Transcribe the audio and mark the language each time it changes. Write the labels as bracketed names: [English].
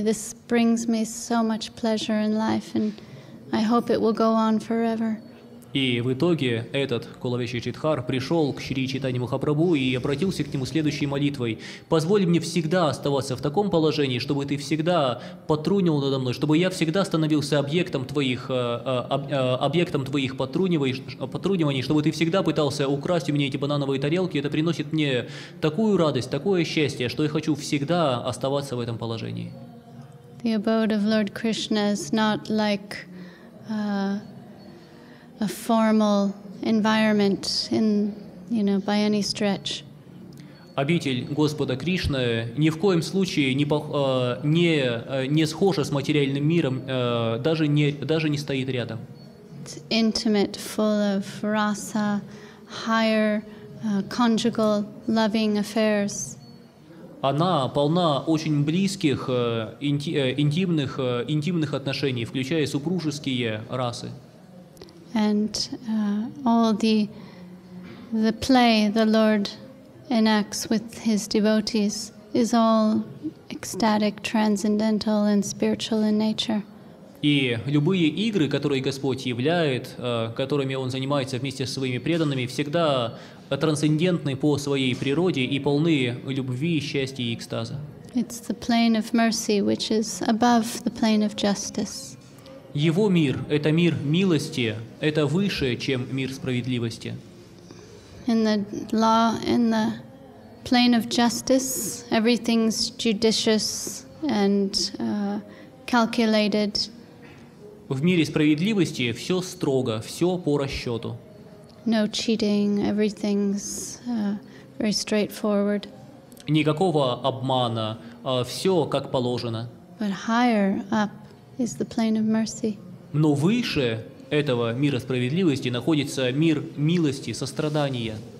[English] This brings me so much pleasure in life and I hope it will go on forever. [Russian] И в итоге этот Колавечи Шридхар пришел к Шри Чайтанье Махапрабху и обратился к нему следующей молитвой: «Позволь мне всегда оставаться в таком положении, чтобы ты всегда потрунивал надо мной, чтобы я всегда становился объектом твоих потруниваний, чтобы ты всегда пытался украсть у меня эти банановые тарелки. Это приносит мне такую радость, такое счастье, что я хочу всегда оставаться в этом положении». [English] The abode of Lord Krishna is not like a formal environment by any stretch. [Russian] Обитель Господа Кришны ни в коем случае не схожа с материальным миром, даже не стоит рядом. [English] It's intimate, full of rasa, higher conjugal loving affairs. [Russian] Она полна очень близких, интимных отношений, включая супружеские расы. [English] And all the play the Lord enacts with his devotees is all ecstatic, transcendental, and spiritual in nature. [Russian] И любые игры, которые Господь являет, которыми Он занимается вместе со своими преданными, всегда трансцендентны по своей природе и полны любви, счастья и экстаза. [English] It's the plane of mercy, which is above the plane of justice. [Russian] Его мир – это мир милости, это выше, чем мир справедливости. [English] In the plane of justice, everything's judicious and calculated. [Russian] В мире справедливости все строго, все по расчету. [English] No cheating, everything's very straightforward. [Russian] Никакого обмана, все как положено. [English] But higher up is the plane of mercy. [Russian] Но выше этого мира справедливости находится мир милости, сострадания.